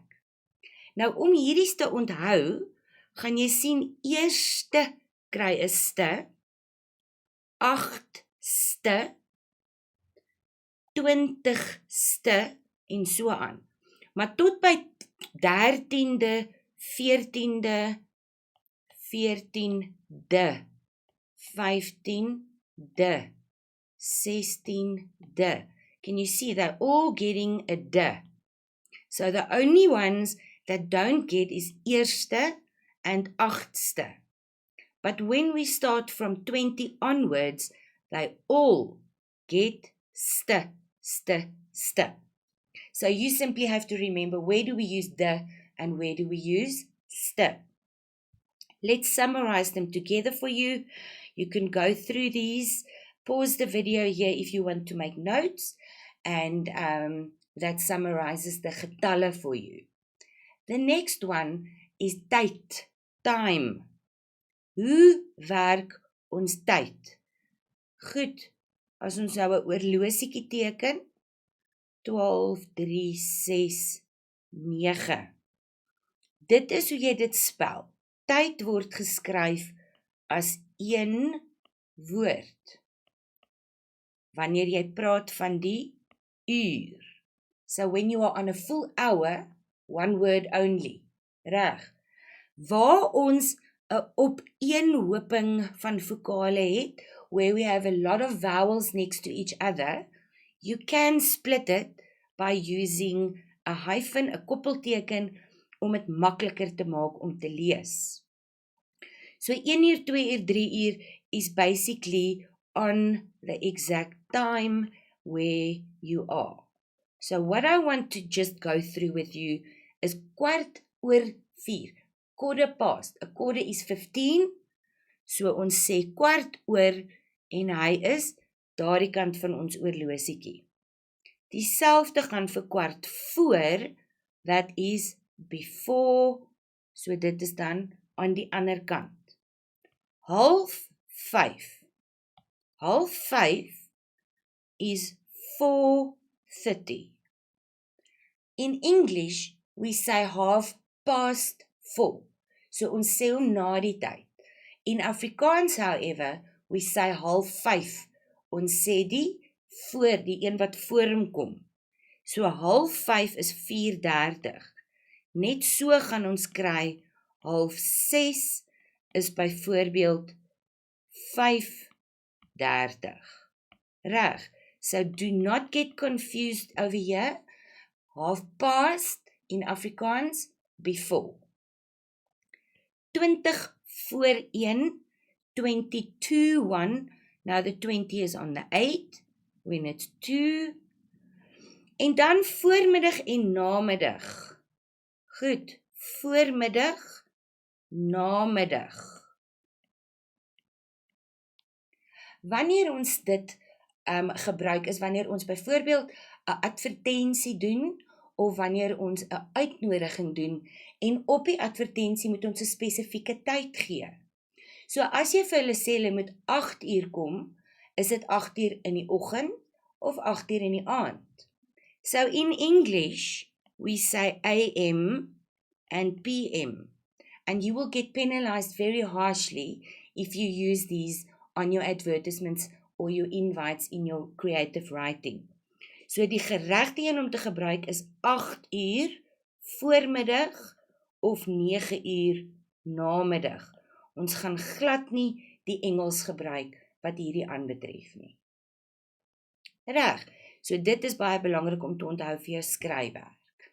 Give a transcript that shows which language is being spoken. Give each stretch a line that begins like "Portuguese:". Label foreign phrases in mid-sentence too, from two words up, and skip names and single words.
Afrikaans: Nou om hierdie te onthou, gaan jy sien eerste kry 'n ste, 8ste, 20ste en so aan. Maar tot by 13de, 14de, 14de, 15de, 16de.
English: Can you see they're all getting a D? So the only ones that don't get is eerste and 8ste. But when we start from 20 onwards, they all get st. So you simply have to remember, where do we use the and where do we use st? Let's summarize them together for you. You can go through these. Pause the video here if you want to make notes, and that summarizes the getalle for you. The next one is tyd, time.
Afrikaans: Hoe werk ons tyd? Goed, as ons nou 'n oorlosiekie teken, 12, 3, 6, 9. Dit is hoe jy dit spel. Tyd word geskryf as een woord. Wanneer jy praat van die uur.
English: So when you are on a full hour, one word only.
Afrikaans: Reg. Waar ons 'n opeenhoping van vokale het,
English: where we have a lot of vowels next to each other, you can split it by using a hyphen,
Afrikaans: 'n koppelteken, om dit makliker te maak om te lees.
English: So
Afrikaans: 1 uur, 2 uur, 3 uur
English: is basically on the exact time where you are. So what I want to just go through with you is 4:15, quarter past. A quarter is 15,
Afrikaans: so ons sê 4:15 en hy is daardie kant van ons oorlosietjie. Dieselfde gaan vir 4:15,
English: that is before,
Afrikaans: so dit is dan aan die ander kant. 4:30. 4:30 is 4:30.
English: In English, we say 4:30.
Afrikaans: So ons sê hom na die tyd.
English: In Afrikaans, however, we say 4:30.
Afrikaans: Ons sê die voor, die een wat voor hom kom. So 4:30 is 4:30. Net so gaan ons kry 5:30 is byvoorbeeld 5:30. Reg.
English: So do not get confused over here. 4:30 in Afrikaans, before. 1:20, 22:1. Now the 20 is on the 8 when it's 2.
Afrikaans: En dan voormiddag en namiddag. Goed, voormiddag, namiddag. Wanneer ons dit gebruik is wanneer ons byvoorbeeld 'n advertensie doen of wanneer ons 'n uitnodiging doen en op die advertensie moet ons 'n spesifieke tyd gee. So as jy vir hulle sê hulle moet 8 uur kom, is dit 8 uur in die oggend of 8 uur in die aand.
English: So in English, we say AM and PM, and you will get penalized very harshly if you use these on your advertisements or your invites in your creative writing.
Afrikaans: So die geregte een om te gebruik is 8 uur voormiddag of 9 uur namiddag. Ons gaan glad nie die Engels gebruik wat hierdie aanbetref nie. Reg, so dit is baie belangrik om te onthou vir jou skryfwerk.